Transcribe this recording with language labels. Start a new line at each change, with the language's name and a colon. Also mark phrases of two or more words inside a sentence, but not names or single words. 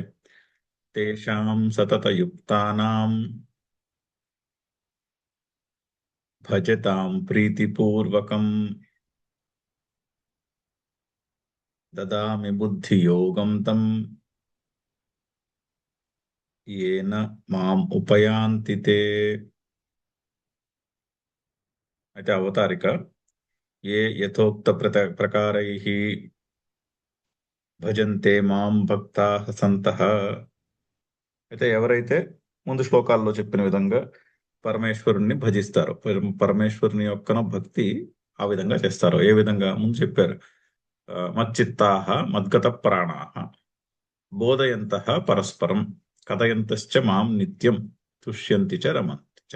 Sanskrit: तेषां सततयुक्तानां भजतां प्रीतिपूर्वकं ददामि बुद्धियोगं तं येन माम् उपయాంతి ते।
Telugu: అయితే అవతారిక
Sanskrit: ఏ యథోక్త ప్రకారైః భజంతే మాం భక్తాః సంతః.
Telugu: అయితే ఎవరైతే ముందు శ్లోకాల్లో చెప్పిన విధంగా పరమేశ్వరుణ్ణి భజిస్తారో, పరమేశ్వరుని యొక్క భక్తి ఆ విధంగా చేస్తారో, ఏ విధంగా ముందు చెప్పారు,
Sanskrit: మచ్చిత్తాః మద్గత ప్రాణాః బోధయంతః పరస్పరం కథయంతశ్చ మాం నిత్యం తుష్యంతి చ రమంతి చ.